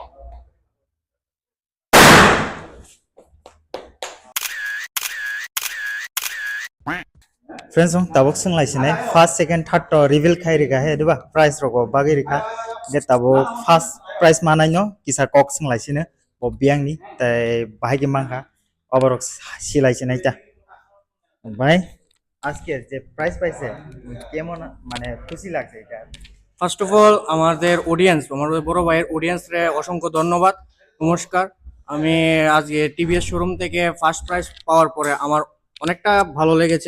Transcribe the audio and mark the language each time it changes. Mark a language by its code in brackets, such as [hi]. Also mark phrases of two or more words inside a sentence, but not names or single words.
[trp] friends tabuk sunglai sine [en] first second third to reveal [trp] khai rika he diba prize roko bagi rika ge tabuk [en] first prize [trp] manai no kisa kok sunglai sine bo biang ni tai bahagi mangha oborok silai sine ta [bn] ভাই আজকে যে প্রাইজ পাইছে কেমন মানে খুশি লাগছে এটা [en] first of all [bn] আমাদের অডিয়েন্স, আমার বড় ভাইয়ের অডিয়েন্সরে অসংখ্য ধন্যবাদ, নমস্কার। আমি আজকে টিভিএস শোরুম থেকে [en] first prize [bn] পাওয়ার পরে আমার অনেকটা ভালো লেগেছে।